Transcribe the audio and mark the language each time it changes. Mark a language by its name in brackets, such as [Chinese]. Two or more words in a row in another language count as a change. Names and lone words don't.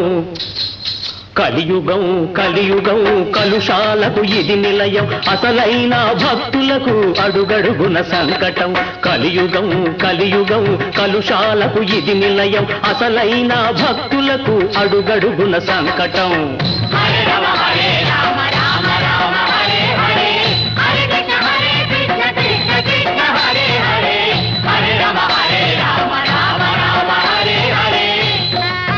[Telugu] కలియుగం కలియుగం కలుషాలకు ఇది నిలయం అసలైన భక్తులకు అడుగడుగున సంకటం కలియుగం కలియుగం కలుషాలకు ఇది నిలయం అసలైన భక్తులకు అడుగడుగున సంకటం [Sanskrit] హరే రామ హరే రామ రామ రామ హరే హరే [Telugu] హరే కృష్ణ కృష్ణ కృష్ణ హరే హరే హరే రామ హరే రామ రామ రామ హరే హరే